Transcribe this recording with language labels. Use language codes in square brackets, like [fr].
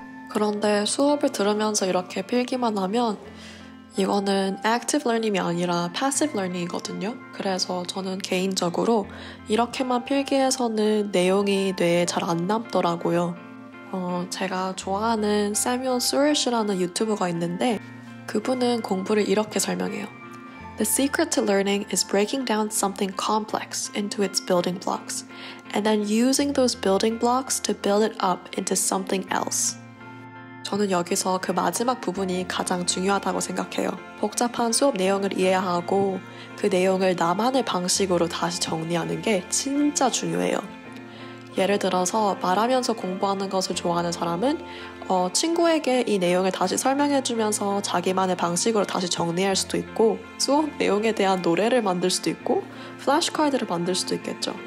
[ko] 그런데 수업을 들으면서 이렇게 필기만 하면 이거는 active learning이 아니라 passive learning이거든요. 그래서 저는 개인적으로 이렇게만 필기해서는 내용이 뇌에 잘 안 남더라고요. 제가 좋아하는 Samuel Sureish라는 유튜버가 있는데 그분은 공부를 이렇게 설명해요. [en] The secret to learning is breaking down something complex into its building blocks and then using those building blocks to build it up into something else. [ko] 저는 여기서 그 마지막 부분이 가장 중요하다고 생각해요. 복잡한 수업 내용을 이해하고 그 내용을 나만의 방식으로 다시 정리하는 게 진짜 중요해요. 예를 들어서 말하면서 공부하는 것을 좋아하는 사람은 친구에게 이 내용을 다시 설명해주면서 자기만의 방식으로 다시 정리할 수도 있고, 수업 내용에 대한 노래를 만들 수도 있고, 플래시카드를 만들 수도 있겠죠.